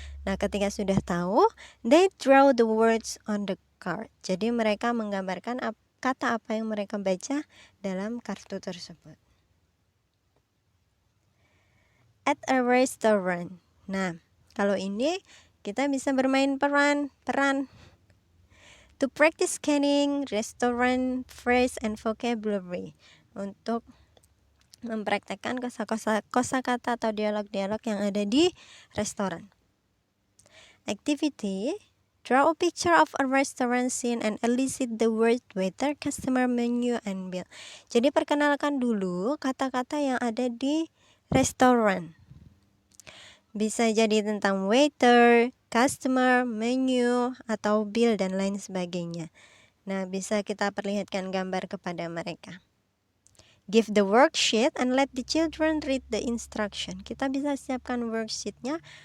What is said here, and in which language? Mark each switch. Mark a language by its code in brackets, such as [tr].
[id] Nah, ketika sudah tahu, [en] they draw the words on the card. [id] Jadi mereka menggambarkan kata apa yang mereka baca dalam kartu tersebut. [en] At a restaurant. [id] Nah, kalau ini kita bisa bermain peran. [en] To practice scanning restaurant phrase and vocabulary. [id] Untuk mempraktekkan kosakata atau dialog-dialog yang ada di restoran. [en] Activity, draw a picture of a restaurant scene and elicit the word waiter, customer, menu, and bill. [id] Jadi perkenalkan dulu kata-kata yang ada di restoran. Bisa jadi tentang waiter, customer, menu, atau bill, dan lain sebagainya. Nah, bisa kita perlihatkan gambar kepada mereka. [en] Give the worksheet and let the children read the instruction. [id] Kita bisa siapkan worksheetnya.